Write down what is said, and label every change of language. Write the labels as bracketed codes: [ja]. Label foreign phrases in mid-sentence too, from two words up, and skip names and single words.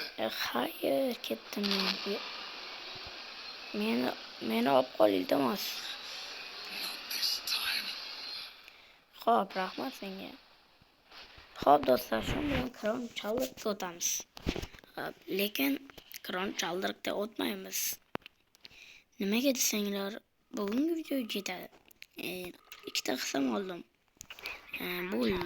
[uz] Hayır, ketdim men. Meni olib qol, iltimos. [en] Not this time. [uz] Xo'p, rahmat senga. Xo'p do'stlar, shu bilan kron chaldirikka o'tamiz. Lekin kron chaldirikda o'tmaymiz. Nimaga desanglar, bugungi video yetadi. Ikkita qism oldim. Bo'ldim.